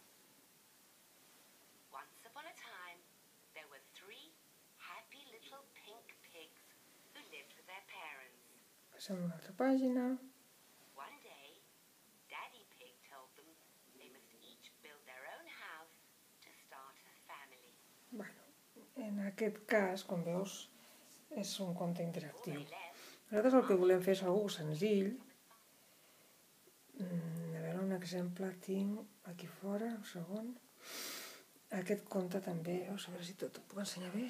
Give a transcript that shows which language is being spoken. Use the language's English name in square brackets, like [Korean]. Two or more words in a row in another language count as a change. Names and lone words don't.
[English] Once upon a time, there were 3 happy little pink pigs who lived with their parents. [Catalan] Passem a una altra pàgina. [English] One day, Daddy Pig told them they must each build their own house to start a family. [Catalan] Bueno, en aquest cas, com veus, és un conte interactiu. Nosaltres el que volem fer és algo senzill. A veure, un exemple tinc aquí fora, un segon. Aquest conte també, a veure si tot ho puc ensenyar bé.